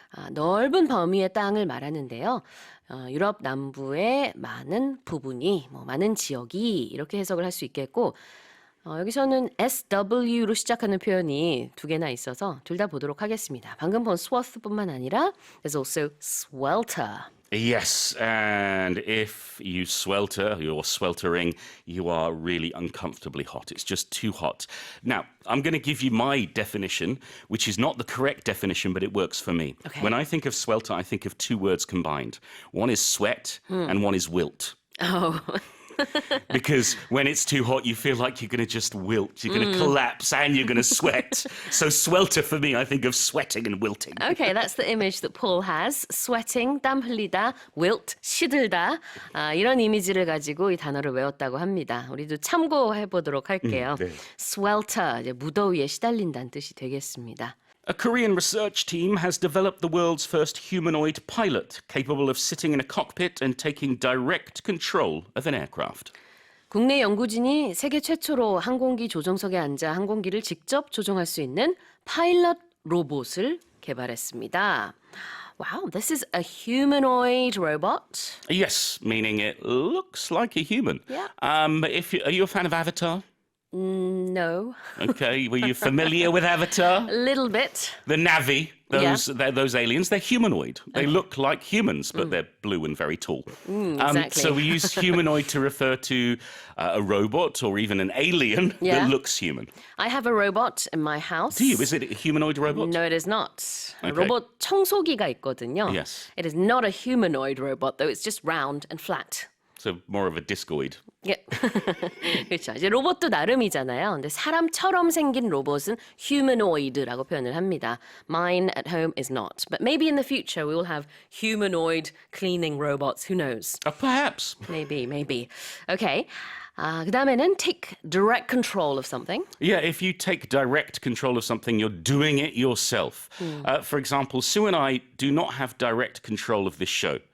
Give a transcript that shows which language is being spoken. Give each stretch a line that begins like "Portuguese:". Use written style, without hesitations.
Korean: 넓은 범위의 땅을 말하는데요. 유럽 남부의 많은 부분이, 많은 지역이 이렇게 해석을 할 수 있겠고 여기서는 SW로 시작하는 표현이 두 개나 있어서 둘 다 보도록 하겠습니다. 방금 본 swath뿐만 아니라
English: there's also swelter. Yes, and if you swelter, you're sweltering, you are really uncomfortably hot. It's just too hot. Now, I'm going to give you my definition, which is not the correct definition, but it works for me. Okay. When I think of swelter, I think of two words combined. One is sweat and one is wilt. Oh. Because when it's too hot, you feel like you're going to just wilt. You're going to collapse and you're going to sweat. So swelter for me, I think of sweating and wilting. Okay, that's the image that Paul has.
Korean: Sweating, 땀 흘리다, wilt, 시들다. 이런 이미지를 가지고 이 단어를 외웠다고 합니다. 우리도 참고해 보도록 할게요. 네. Swelter, 이제 무더위에 시달린다는 뜻이 되겠습니다.
English: A Korean research team has developed the world's first humanoid pilot, capable of sitting in a cockpit and taking direct control of an aircraft.
Korean: 국내 연구진이 세계 최초로 항공기 조종석에 앉아 항공기를 직접 조종할 수 있는 파일럿 로봇을 개발했습니다.
English: Wow, this is a humanoid robot. Yes, meaning it looks like a human. Yeah. Are you a fan of Avatar? No, Okay, were you familiar with Avatar? a little bit. The Na'vi, those aliens, they're humanoid. They look like humans, but they're blue and very tall. Exactly. So we use humanoid to refer to a robot or even an alien Yeah. that looks human. I have a robot in my house. Do you? Is it a humanoid robot? No, it is not. Okay.
Korean: 로봇 청소기가 있거든요.
English: Yes. It is not a humanoid robot, though. It's just round and flat. So more of a discoid.
Korean: 예. 그렇죠. 이제 로봇도 나름이잖아요. 근데 사람처럼 생긴 로봇은 humanoid라고 표현을 합니다.
English: Mine at home is not. But maybe in the future we will have humanoid cleaning robots. Who knows? Perhaps. Maybe. Okay.
Korean: 그 다음에는
English: take direct control of something. Yeah, if you take direct control of something, you're doing it yourself. For example, Sue and I do not have direct control of this show.